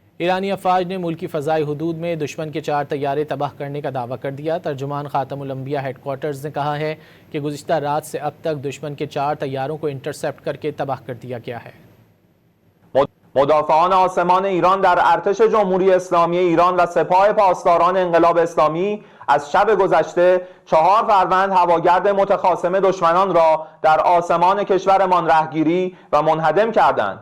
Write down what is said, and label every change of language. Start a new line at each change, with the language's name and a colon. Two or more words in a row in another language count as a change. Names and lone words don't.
Urdu: ایرانی افواج نے ملکی فضائی حدود میں دشمن کے 4 طیارے تباہ کرنے کا دعویٰ کر دیا. ترجمان خاتم الانبیاء ہیڈکوارٹرز نے کہا ہے کہ گزشتہ رات سے اب تک دشمن کے 4 طیاروں کو انٹرسیپٹ کر کے تباہ کر دیا گیا ہے.
Persian: مدافعان آسمان ایران در ارتش جمهوری اسلامی ایران و سپاه پاسداران انقلاب اسلامی از شب گذشته 4 فروند هواگرد متخاصم دشمنان را در آسمان کشورمان رهگیری و منهدم کردند.